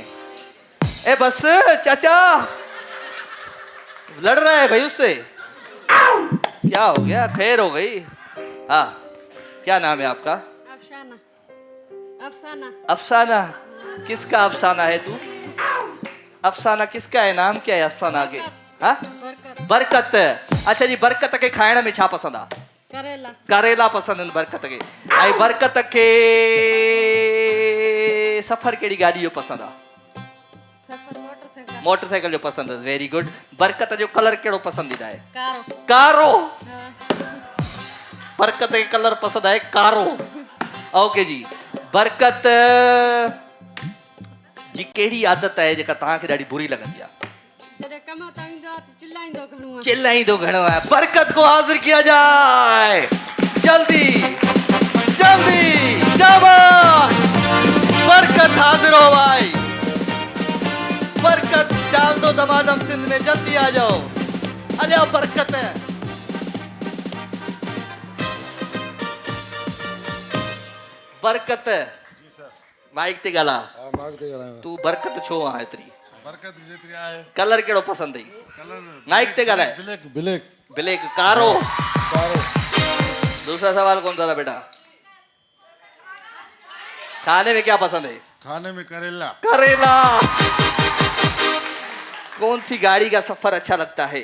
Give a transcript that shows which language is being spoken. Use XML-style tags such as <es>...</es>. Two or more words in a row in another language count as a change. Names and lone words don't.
<ur>اے بس چاچا لڑ رہا ہے بھائی اس سے، کیا ہو گیا? خیر ہو گئی۔ ہاں، کیا نام ہے آپ کا? अफसाना। अफसाना। افسانہ؟ کس کا افسانہ ہے تو؟ افسانہ کس کا ہے? نام کیا ہے افسانہ کے؟ ہاں، برکت۔ اچھا جی,</ur> <sd>बरकत के खाइण में छा पसंद आ?</sd> <ur>करेला। کریلا پسند ہے برکت کے.</ur> <sd>आई बरकत के सफर केड़ी गाड़ी जो पसंद आ? सफर मोटरसाइकिल। मोटरसाइकिल जो पसंद है।</sd> <en>very good.</en> <sd>बरकत जो कलर केड़ो पसंदीदा है? कारो। कारो। हाँ।</sd> <ur>برکت کے کلر پسند ہے کارو.</ur> <sd>ओके जी। बरकत जी केड़ी आदत है जेका तव्हांखे ॾाढी बुरी लॻंदी आहे? जॾहिं कम तां ईंदो आहे त चिल्लाईंदो घणो आहे। चिल्लाईंदो घणो है।</sd> <ur>برکت کو حاضر کیا جائے جلدی جلدی. شاباش، برکت حاضر ہو بھائی. برکت ڈال دو دمادم سندھ میں، جلدی آ جاؤ. الیا برکت ہے۔ برکت جی سر.</ur> <sd>माइक ते ॻाल्हा। हाँ मार्ग ते ॻाल्हायो। तू बरकत छो आ एतरी? बरकत जेतिरी आहे। कलर केड़ो पसंद है? कलर माइक ते ॻाल्हाए।</sd> <en>black black</en> <sd>ब्लैक, कारो। कारो।</sd> <ur>دوسرا سوال کون سا تھا بیٹا? کھانے میں کیا پسند ہے? کھانے میں کریلا. करेला। کون سی گاڑی کا سفر اچھا لگتا ہے?</ur>